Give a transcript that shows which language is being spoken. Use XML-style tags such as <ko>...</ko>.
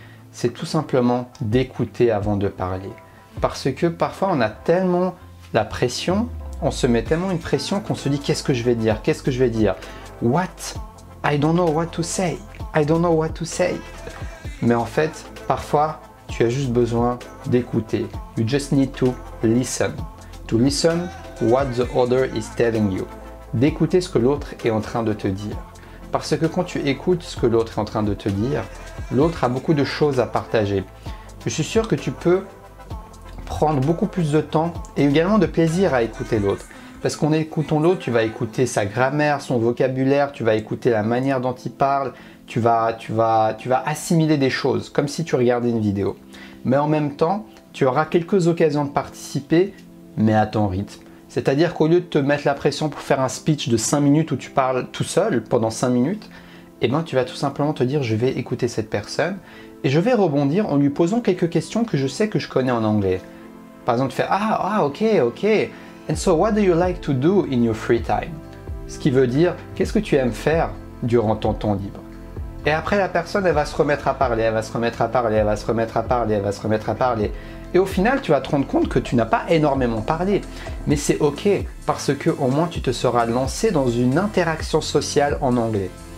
<fr>C'est tout simplement d'écouter avant de parler. Parce que parfois on a tellement la pression, on se met tellement une pression qu'on se dit qu'est-ce que je vais dire? Qu'est-ce que je vais dire?</fr> <en>What? I don't know what to say. I don't know what to say.</en> <fr>Mais en fait, parfois, tu as juste besoin d'écouter.</fr> <en>You just need to listen. To listen what the other is telling you.</en> <fr>D'écouter ce que l'autre est en train de te dire. Parce que quand tu écoutes ce que l'autre est en train de te dire, l'autre a beaucoup de choses à partager. Je suis sûr que tu peux prendre beaucoup plus de temps et également de plaisir à écouter l'autre. Parce qu'en écoutant l'autre, tu vas écouter sa grammaire, son vocabulaire, tu vas écouter la manière dont il parle, tu vas assimiler des choses, comme si tu regardais une vidéo. Mais en même temps, tu auras quelques occasions de participer, mais à ton rythme. C'est-à-dire qu'au lieu de te mettre la pression pour faire un speech de 5 minutes où tu parles tout seul pendant 5 minutes, eh ben, tu vas tout simplement te dire je vais écouter cette personne et je vais rebondir en lui posant quelques questions que je sais que je connais en anglais. Par exemple, tu fais ok.</fr> <en>And so what do you like to do in your free time?</en> <fr>Ce qui veut dire qu'est-ce que tu aimes faire durant ton temps libre? Et après la personne, elle va se remettre à parler, elle va se remettre à parler, elle va se remettre à parler, elle va se remettre à parler. Et au final, tu vas te rendre compte que tu n'as pas énormément parlé. Mais c'est ok, parce que au moins tu te seras lancé dans une interaction sociale en anglais.</fr>